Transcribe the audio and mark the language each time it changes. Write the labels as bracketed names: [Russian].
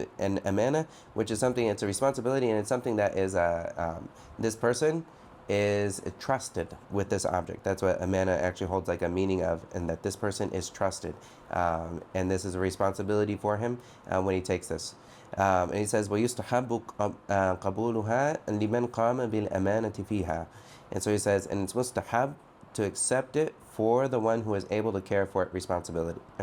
[English] And amana, which is something, it's a responsibility, and it's something that is this person is trusted with this object. That's what amana actually holds like a meaning of, and that this person is trusted. And this is a responsibility for him when he takes this. And he says, [Arabic] وَيُسْتَحَبُّ قَبُولُهَا لِمَنْ قَامَ بِالْأَمَانَةِ فِيهَا. [English] And so he says, and it's mustahab to accept it for the one who is able to care for it responsibly.